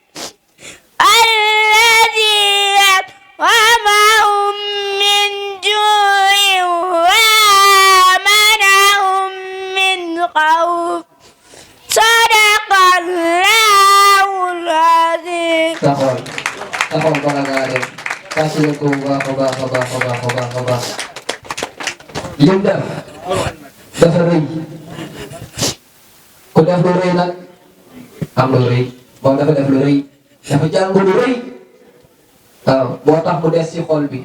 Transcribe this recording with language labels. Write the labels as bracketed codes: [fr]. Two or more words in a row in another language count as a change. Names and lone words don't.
[ar] الذي أطعمهم من جوع وآمنهم من خوف. صدق الله العظيم. [wo] taxawal bala ngaa dem tàcc leen ko bu baax a baax a baax a baax a baax a baax. lim def dafa rëy ku def lu rëy nag am lu rëy moom dafa def lu rëy dafa jàng lu rëy waaw moo tax mu des ci xol bi.